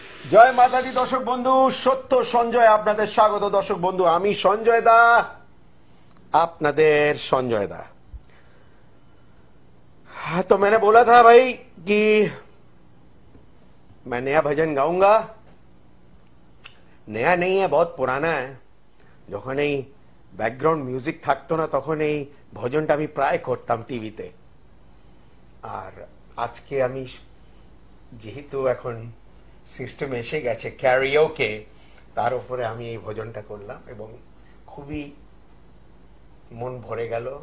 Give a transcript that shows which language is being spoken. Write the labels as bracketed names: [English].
[Bangla] জয় মাতাদি দর্শক বন্ধু, সত্য সঞ্জয় আপনাদের স্বাগত। দর্শক বন্ধু, আমি সঞ্জয় দা, আপনাদের সঞ্জয় দা। [Hindi] हाँ, तो मैंने बोला था भाई कि मैं नया भजन गाऊंगा। नया नहीं है, बहुत पुराना है। [Bangla] যখন এই ব্যাকগ্রাউন্ড মিউজিক থাকতো না তখন এই ভজনটা আমি প্রায় করতাম টিভিতে। আর আজকে আমি যেহেতু এখন সিস্টেম এসে গেছে ক্যারিওকে, তার উপরে আমি এই ভজনটা করলাম এবং খুবই মন ভরে গেল।